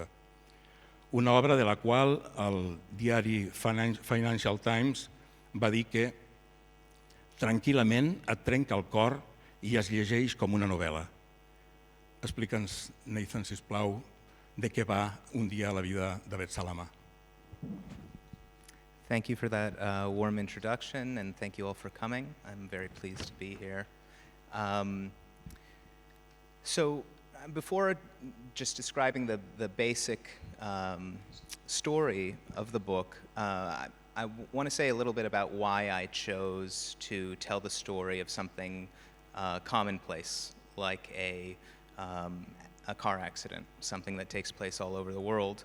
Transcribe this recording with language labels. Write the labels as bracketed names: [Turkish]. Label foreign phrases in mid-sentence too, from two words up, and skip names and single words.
[Catalan] Una obra de la qual el diari Financial Times va dir que tranquil·lament et trenca el cor i es llegeix com una novel·la. Explica'ns, Nathan, sisplau, de què va Un dia a la vida d'Abed Salama. [English] Thank you for that warm introduction, and thank you all for coming. I'm very pleased to be here. So before just describing the basic story of the book, I want to say a little bit about why I chose to tell the story of something commonplace, like a car accident, something that takes place all over the world.